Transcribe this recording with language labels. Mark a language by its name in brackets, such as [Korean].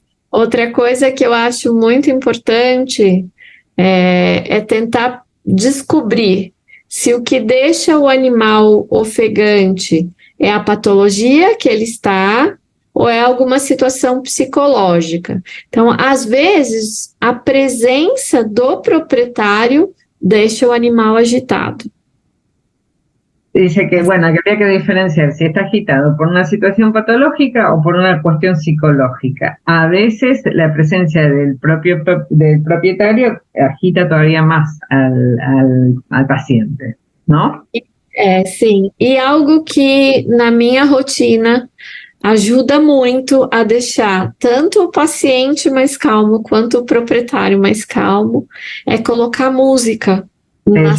[Portuguese] Outra coisa que eu acho muito importante é tentar descobrir se o que deixa o animal ofegante é a patologia que ele está ou é alguma situação psicológica. Então, às vezes, a presença do proprietário deixa o animal agitado. [Spanish] Dice que, bueno, que habría que diferenciar si está agitado por una situación patológica o por una cuestión psicológica. A veces la presencia del propietario agita todavía más al paciente, ¿no? [Portuguese] Sim. E algo que na minha rotina ajuda muito a deixar tanto o paciente mais calmo quanto o proprietário mais calmo é colocar música na